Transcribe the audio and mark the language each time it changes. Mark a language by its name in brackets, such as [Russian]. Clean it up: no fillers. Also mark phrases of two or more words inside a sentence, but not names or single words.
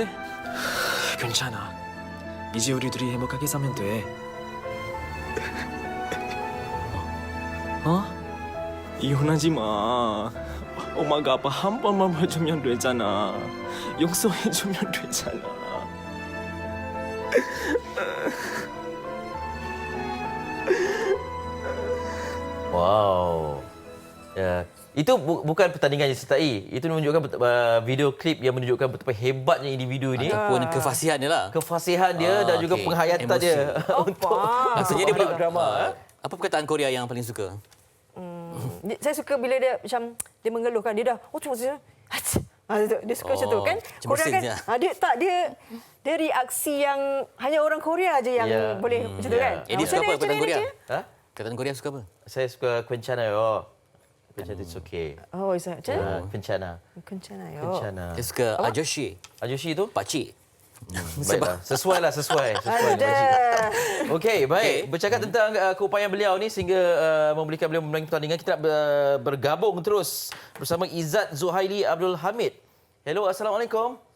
[Korean] 괜찮아. 이제 우리 둘이 행복하게 살면 돼. 어? 이혼하지 마. 엄마가 아빠 한 번만 봐주면 되잖아. 용서해주면 되잖아. [Malay] Wow. Ya. Itu bukan pertandingan yang disertai. Itu menunjukkan video klip yang menunjukkan betapa hebatnya individu ini. Ataupun kefasihan dia lah. Kefasihan dia dan juga penghayatan emosi dia. Untuk maksudnya dia boleh drama. Apa perkataan Korea yang paling suka? Saya suka bila dia macam dia mengeluhkan, dia dah cuma dia suka macam tu kan. Korea kan dia reaksi yang hanya orang Korea aja yang boleh macam tu kan. Dia suka apa perkataan Korea? Perkataan Korea suka apa? Saya suka [Korean] 괜찮아요. 괜찮아, [English] it's okay. Oh, is that [Malay] macam mana? [Korean] 괜찮아. Kencanayo. 괜찮아. [Malay] Dia suka ajoshi. Ajoshi itu? Pakcik. Baiklah, sesuai. Okey, baik. Bercakap tentang keupayaan beliau ni sehingga membolehkan beliau memenangi pertandingan, kita nak bergabung terus bersama Izzat Zuhaili Abdul Hamid Hello, Assalamualaikum.